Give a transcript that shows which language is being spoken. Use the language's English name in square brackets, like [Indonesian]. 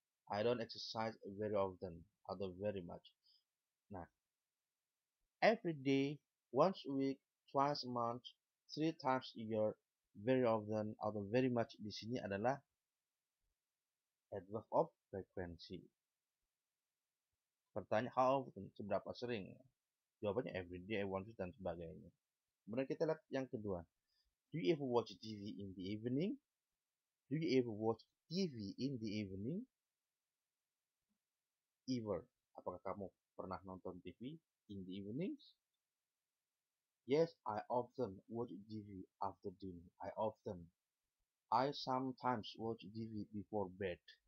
[English] I don't exercise very often, although very much. Nah, every day, once a week, twice a month, 3 times a year, very often, atau very much di sini adalah adverb of frequency. [Indonesian] Pertanyaan how often, seberapa sering? Jawabannya every day, once dan sebagainya. Kemudian kita lihat yang kedua. [English] Do you ever watch TV in the evening? Do you ever watch TV in the evening? [Indonesian] Ever. Apakah kamu pernah nonton TV in the evenings? [English] Yes, I often watch TV after dinner. I sometimes watch TV before bed.